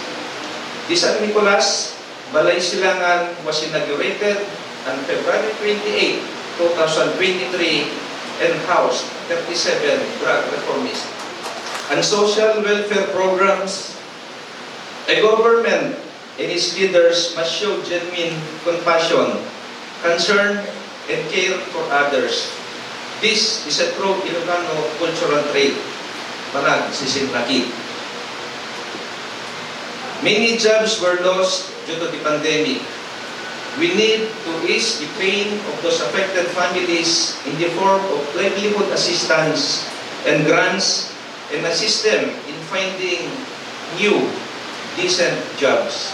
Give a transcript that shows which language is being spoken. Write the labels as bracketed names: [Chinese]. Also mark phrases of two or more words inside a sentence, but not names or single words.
[English] The San Nicolas Balay Silangan was inaugurated on February 28, 2023 and housed 37 drug reformists and social welfare programs. A government and its leaders must show genuine compassion, concern, and care for others. This is a true Ilocano cultural trait, [Iloko] panag sisinlaki. [English] Many jobs were lost due to the pandemic. We need to ease the pain of those affected families in the form of livelihood assistance and grants and assist them in finding new, decent jobs.